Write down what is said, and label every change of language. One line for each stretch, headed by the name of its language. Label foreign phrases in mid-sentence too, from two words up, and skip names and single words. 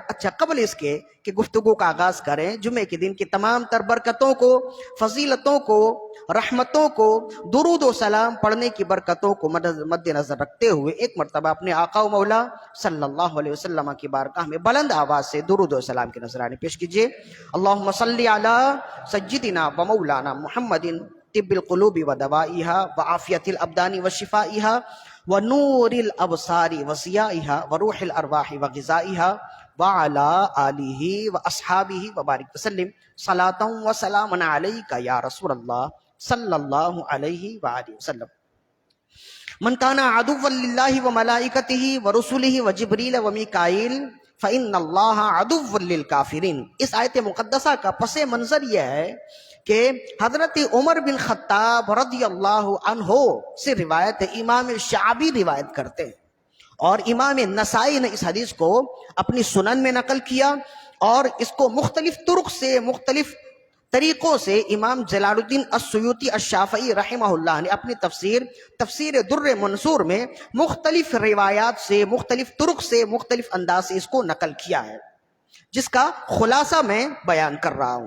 Urdu: اچھا، قبل اس کے کہ گفتگو کا آغاز کریں، جمعے کے دن کی تمام تر برکتوں کو، فضیلتوں کو، رحمتوں کو، درود و سلام پڑھنے کی برکتوں کو مد نظر رکھتے ہوئے ایک مرتبہ اپنے آقا و مولا
Arabic: صلی اللہ علیہ وسلم
Urdu: کی بارگاہ میں بلند آواز سے درود و سلام کے نذرانے پیش کیجئے۔
Arabic: اللہم صلی علی سیدنا و مولانا محمد طب القلوب و دوائیہا و عافیت الابدان و شفائیہا و نور الابصار و ضیائیہا و روح الارواح و غذائیہا وعلا آلہ و اصحابہ و بارک وسلم صلاۃ و سلام علیک یا رسول اللہ صلی اللہ علیہ وآلہ وسلم۔ من کان عدوا للہ و ملائکتہ و رسلہ و جبریل و میکائیل فإن اللہ عدو للکافرین۔
Urdu: اس آیت مقدسہ کا پس منظر یہ ہے کہ حضرت عمر بن خطاب
Arabic: رضی اللہ عنہ
Urdu: سے روایت امام شعبی روایت کرتے ہیں، اور امام نسائی نے اس حدیث کو اپنی سنن میں نقل کیا، اور اس کو مختلف طرق سے، مختلف طریقوں سے امام جلال الدین السیوطی الشافعی
Arabic: رحمہ اللہ
Urdu: نے اپنی تفسیر در منصور میں مختلف روایات سے، مختلف طرق سے، مختلف انداز سے اس کو نقل کیا ہے، جس کا خلاصہ میں بیان کر رہا ہوں۔